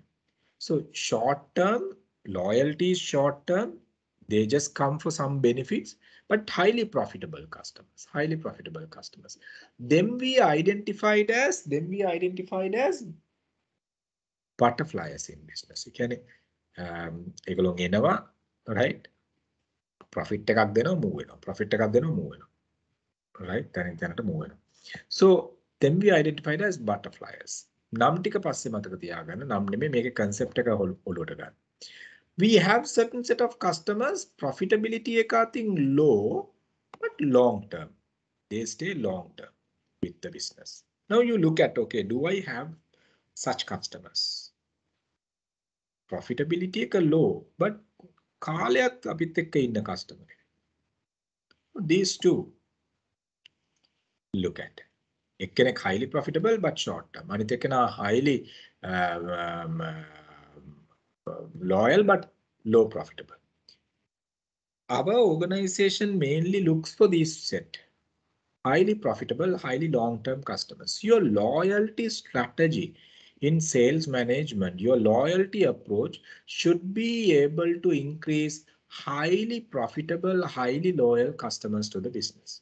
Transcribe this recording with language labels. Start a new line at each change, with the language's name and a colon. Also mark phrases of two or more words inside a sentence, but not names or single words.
English: So short term, loyalty is short term. They just come for some benefits, but highly profitable customers, highly profitable customers. Then we identified as butterflies in business. You can
Sinhala: ඒගොල්ලෝ එනවා,
English: right?
Sinhala: Profit එකක් දෙනවා, move වෙනවා. Profit එකක් දෙනවා, move වෙනවා. Right? තැනින් තැනට move වෙනවා.
English: So then we identified as butterflies.
Sinhala: නම් ටික පස්සේ මතක තියාගන්න. නම් නෙමෙයි මේකේ concept එක ඔලුවට ගන්න.
English: We have certain set of customers, profitability
Sinhala: එක අතින්
English: low, but long term. They stay long term with the business. Now you look at, okay, do I have such customers?
Sinhala: Profitability එක low, but කාලයක් අපිත් එක්ක ඉන්න customer.
English: These two look at.
Sinhala: එක්කෙනෙක්
English: highly profitable but short term.
Sinhala: අනිත් එක්කෙනා
English: highly loyal but low profitable. Our organization mainly looks for these set. Highly profitable, highly long-term customers. Your loyalty strategy in sales management, your loyalty approach should be able to increase highly profitable, highly loyal customers to the business.